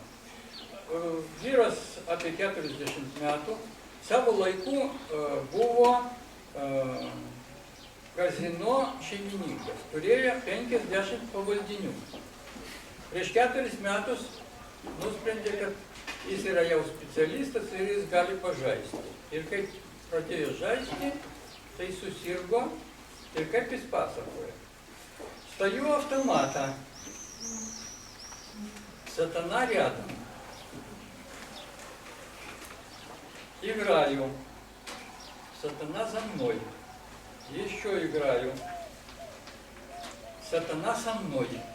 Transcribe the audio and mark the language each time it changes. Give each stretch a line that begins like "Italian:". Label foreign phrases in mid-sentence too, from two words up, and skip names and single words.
Lithuanian: Vyras apie 40 metų, savo laiku buvo kazino šeimininkas, turėjo 50 pavaldinių. Prieš 4 metus nusprendė, kad jis yra jau specialistas ir jis gali pažaisti. Ir kaip pradėjo žaisti, tai susirgo ir kaip jis pasakoja.
Russian: Стою автомата, сатана рядом. Играю, сатана за мной. Еще играю, сатана со мной.